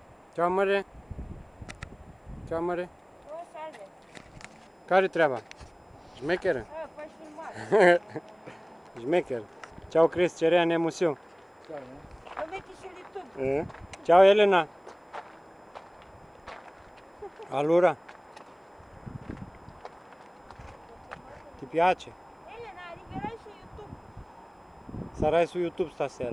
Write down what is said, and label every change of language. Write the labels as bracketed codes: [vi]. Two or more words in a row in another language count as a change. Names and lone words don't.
[it] Ciao amore. Ciao amore. Oh, salve. [ro] Care treaba? Șmecheră? Faci filmare. Șmecher. [it] Ciao Chris, cerea nemusiu. Lo metti su YouTube. Ciao Elena. Allora? Ti piace? Elena, arriverai su YouTube. Sarai su YouTube stasera.